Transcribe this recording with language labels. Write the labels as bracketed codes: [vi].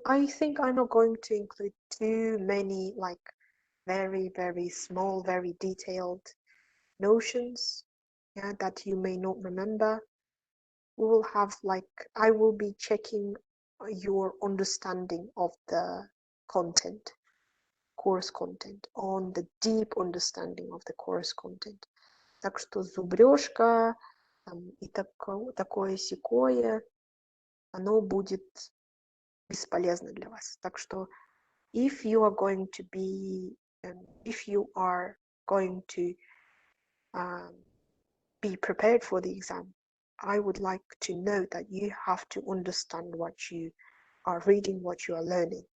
[en] I think I'm not going to include too many like very, very small, very detailed notions that you may not remember. We will have I will be checking your understanding of the content, course content, on the deep understanding of the course content. [ru] Так что зубрежка и такое-сякое, оно будет бесполезно для вас. Так что [en] if you are going to be prepared for the exam, I would like to know that you have to understand what you are reading, what you are learning.